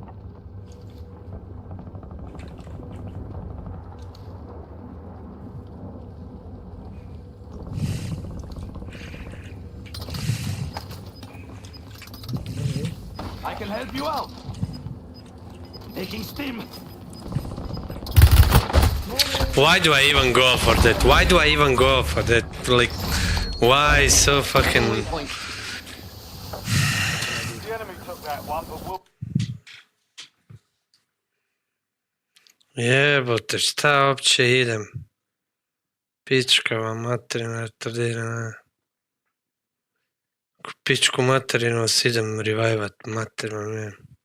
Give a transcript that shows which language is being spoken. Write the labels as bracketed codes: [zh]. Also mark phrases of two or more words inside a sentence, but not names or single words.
[en] I can help you out. Taking steam. Why do I even go for that? Why do I even go for that? Like, why so fucking... The enemy took that one, but we'll... [bs] Jebote, šta uopće idem? Pička vam materina, retardirana. Pičku materinu vas idem revivat, materinu, ne.